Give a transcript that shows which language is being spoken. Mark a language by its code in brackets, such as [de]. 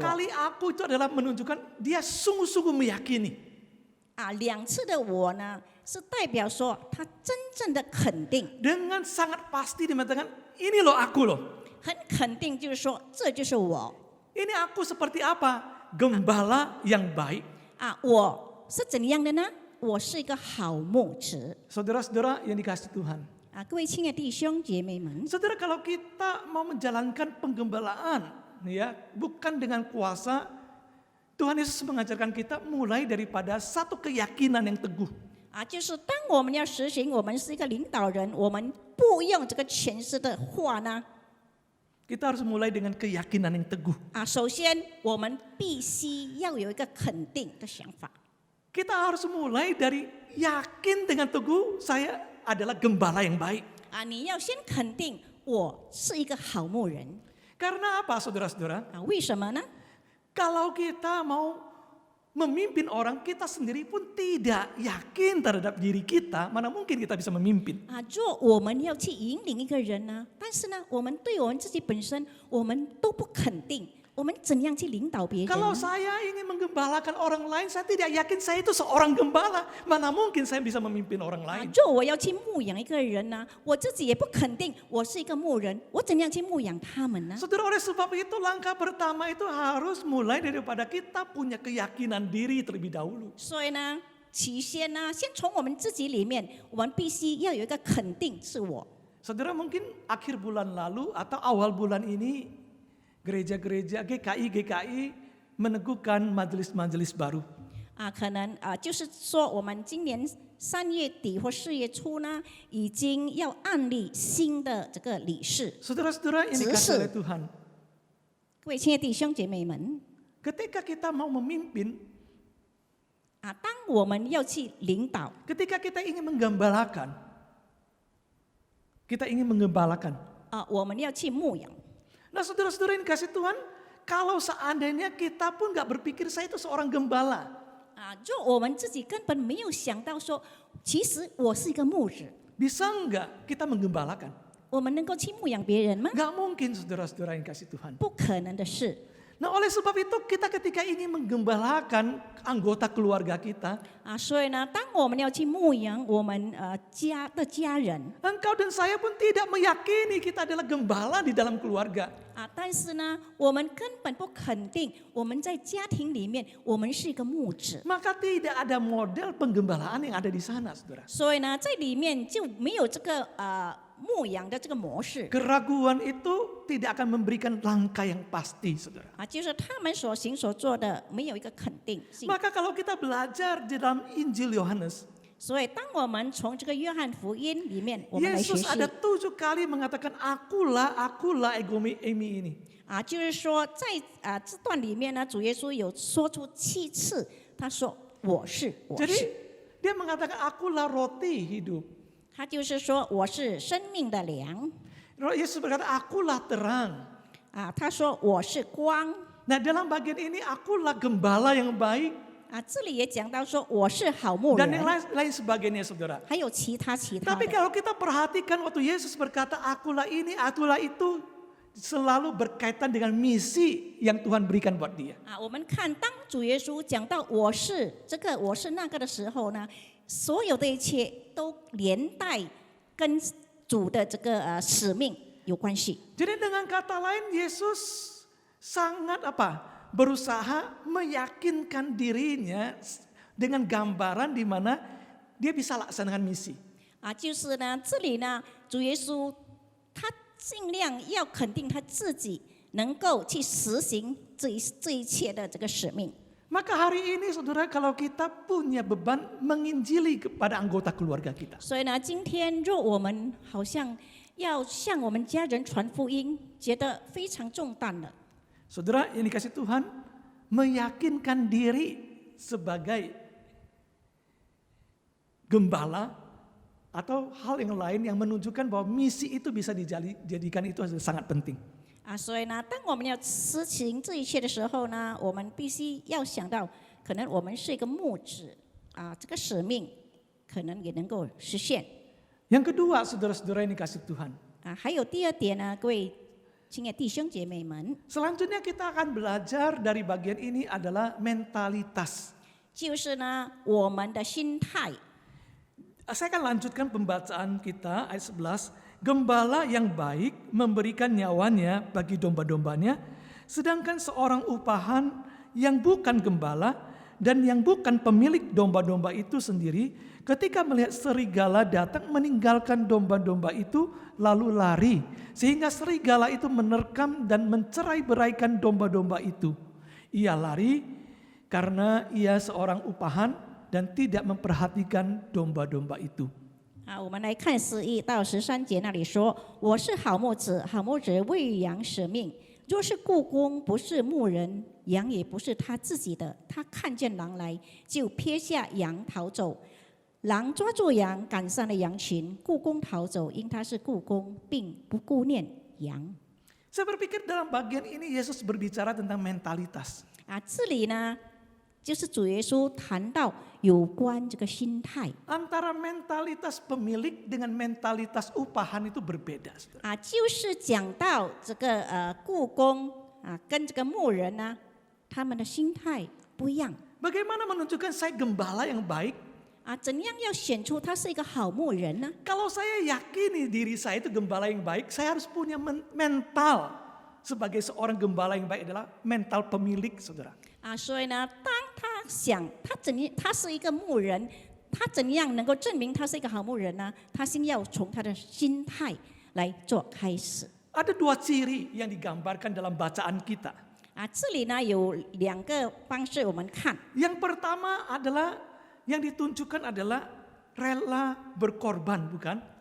[id] kali aku itu adalah menunjukkan dia sungguh-sungguh meyakini. [zh] 2次的我呢，是代表说他真正的肯定， [id] Dengan sangat pasti dia mengatakan, ini loh aku loh. [zh] 很肯定，就是说这就是我。 [id] Ini aku seperti apa? Gembala yang baik. [zh] 我是怎样的呢？我是一个好牧者。 [id] Saudara-saudara yang dikasih Tuhan. [zh] 各位亲爱的弟兄姐妹们， [id] Saudara, kalau kita mau menjalankan penggembalaan, ya, bukan dengan kuasa, Tuhan Yesus mengajarkan kita mulai daripada satu keyakinan yang teguh. [zh] 就是当我们要实行，我们是一个领导人，我们不用这个权势的话呢， [id] Kita harus mulai dengan keyakinan yang teguh. [zh] 首先我们必须要有一个肯定的想法。 [id] Kita harus mulai dari yakin dengan teguh, saya adalah gembala yang baik. [zh] 你要先肯定我是一个好牧人。 [id] Karena apa, saudara-saudara? [zh] 为什么呢？ [id] Kalau kita mau memimpin orang, kita sendiri pun tidak yakin terhadap diri kita, mana mungkin kita bisa memimpin. [zh] 若我们要去引领一个人呢，但是呢，我们对我们自己本身，我们都不肯定，我们怎样去领导别人 [id] Kalau saya ingin menggembalakan orang lain, saya tidak yakin saya itu seorang gembala, mana mungkin saya bisa memimpin orang lain. [zh] 若我要去牧养一个人呢，我自己也不肯定我是一个牧人，我怎样去牧养他们呢？ [id] Saudara, oleh sebab itu langkah pertama itu harus mulai daripada kita punya keyakinan diri terlebih dahulu. [zh] 所以呢，起先呢，先从我们自己里面，我们必须要有一个肯定自我。 [id] Saudara, mungkin akhir bulan lalu atau awal bulan ini gereja-gereja GKI meneguhkan majelis-majelis baru. [zh] 可能就是说，我们今年3月底或4月初呢，已经要案例新的这个理事。 [id] Saudara-saudara yang dikasih oleh Tuhan, [zh] 各位亲爱的弟兄姐妹们， [id] ketika kita mau memimpin, [zh] 当我们要去领导， [id] ketika kita ingin menggembalakan, kita ingin menggembalakan. [zh] 我们要去牧养。 [id] Nah, saudara-saudara yang dikasih Tuhan, kalau seandainya kita pun nggak berpikir saya itu seorang gembala, [zh] 就我们自己根本没有想到说，其实我是一个牧者， [id] Bisa enggak kita menggembalakan? [zh] 我们能够去牧养别人吗？ [id] Enggak mungkin saudara-saudara yang kasih Tuhan. [zh] 不可能的事。 [id] Nah oleh sebab itu kita ketika ingin menggembalakan anggota keluarga kita, [zh] 所以呢，当我们要去牧养我们家人 [id] engkau dan saya pun tidak meyakini kita adalah gembala di dalam keluarga. [zh] 但是呢，我们根本不肯定我们在家庭里面我们是一个牧者， [id] Maka tidak ada model penggembalaan yang ada di sana, saudara. [zh] 所以呢，在里面就没有这个牧养的这个模式 [id] Keraguan itu tidak akan memberikan langkah yang pasti, saudara. [zh] 就是他们所行所做的没有一个肯定性。 [id] Maka kalau kita belajar di dalam Injil Yohanes, [zh] 所以，当我们从这个约翰福音里面，我们来学 [id] Yesus [zh] 习 [id] ada 7 kali mengatakan akulah egomi emi ini. [zh] 就是说在这段里面呢，主耶稣有说出7次，他说我是，我 [id] Jadi [zh] 是， [id] dia mengatakan akulah roti hidup. [zh] 他就是说我是生命的粮 [id] Yesus berkata akulah terang. [zh] 他说我是光 [id] Nah dalam bagian ini akulah gembala yang baik [zh] 这里也讲到说我是好牧 [id] dan yang [zh] 人， [id] lain sebagainya, saudara. [zh] 还有其他 [id] Tapi kalau kita perhatikan waktu Yesus berkata akulah ini, akulah itu, selalu berkaitan dengan misi yang Tuhan berikan buat dia. [zh] 我们看当主耶稣讲到我是这个我是那个的时候呢，所有的一切都连带跟主的这个使命有关系。 [id] Jadi dengan kata lain Yesus sangat berusaha meyakinkan dirinya dengan gambaran di mana dia bisa laksanakan misi. [zh] 就是呢，这里呢，主耶稣他尽量要肯定他自己能够去实行这一切的这个使命。 [id] Maka hari ini saudara kalau kita punya beban menginjili kepada anggota keluarga kita. [zh] 所以呢，今天若我们好像要向我们家人传福音，觉得非常重担了。 [id] Saudara yang dikasih Tuhan, meyakinkan diri sebagai gembala atau hal yang lain yang menunjukkan bahwa misi itu bisa dijadikan itu sangat penting. [zh] 所以呢，当我们要实行这一切的时候呢，我们必须要想到，可能我们是一个牧者这个使命可能也能够实现。 [id] Yang kedua, saudara-saudara yang dikasih Tuhan. [zh] 还有第二点呢，各位亲爱的弟兄姐妹们， [id] Selanjutnya kita akan belajar dari bagian ini adalah mentalitas. [zh] 就是呢我们的心态。 [id] Saya akan lanjutkan pembacaan kita ayat 11. Gembala yang baik memberikan nyawanya bagi domba-dombanya, sedangkan seorang upahan yang bukan gembala dan yang bukan pemilik domba-domba itu sendiri, ketika melihat serigala datang meninggalkan domba-domba itu lalu lari, sehingga serigala itu menerkam dan mencerai-beraikan domba-domba itu. Ia lari karena ia seorang upahan dan tidak memperhatikan domba-domba itu. [zh] 我们来看11到13节那里说：“我是好牧者，好牧者为羊舍命。若是雇工不是牧人，羊也不是他自己的，他看见狼来，就撇下羊逃走。狼抓住羊，赶上了羊群，雇工逃走，因他是雇工，并不顾念羊。” [id] Saya berpikir dalam bagian ini Yesus berbicara tentang mentalitas. [zh] 这里呢，就是主耶稣谈到有关这个心态 [id] Antara mentalitas pemilik dengan mentalitas upahan itu berbeda. Saudara. [zh] 就是讲到这个雇工跟这个牧人呢，他们的心态不一样 [id] Bagaimana menunjukkan saya gembala yang baik? [zh] 怎样要选出他是一个好牧人呢？ [id] Kalau saya yakini diri saya itu gembala yang baik, saya harus punya mental sebagai seorang gembala yang baik adalah mental pemilik, saudara. [zh] 所以呢，当他想他是一个牧人，他怎样能够证明他是一个好牧人呢？他先要从他的心态来做开始。 [id] Ada 2 ciri yang digambarkan dalam bacaan kita. [zh] 这里呢有2个方式我们看。 [id] Yang pertama adalah yang ditunjukkan adalah rela berkorban, bukan?